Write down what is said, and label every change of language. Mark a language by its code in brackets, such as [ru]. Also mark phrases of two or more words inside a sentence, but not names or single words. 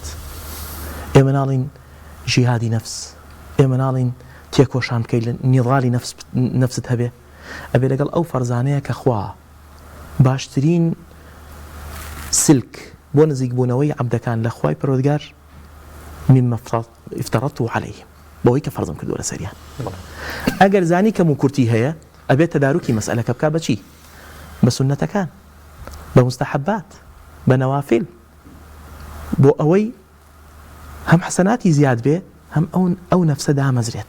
[ckb] ئێمە ناڵین ژیهادی نەفس، ئێمە ناڵین تێکۆشان بکەیت لە نیڵالی نەفست هەبێ، ئەبێ لەگەڵ ئەو فەرزانەیە کە خوا باشترین سلک بۆ نزیک بوونەوەی عەبدەکان لە خوای پەروەردگار [ar] مما افترضته عليهم [ckb] بۆی کە فەرزم کردووە لەسەریان. ئەگەر زانی کەم و کورتی هەیە ئەبێت تەداروکی مەسئلەکە بکا بە چی؟ بە سونەتەکان، بە مستەحەبات، بە نەوافل، بۆ ئەوەی هەم حەسەناتی زیاد بێ هەم ئەو نەفسە دامەزرێت.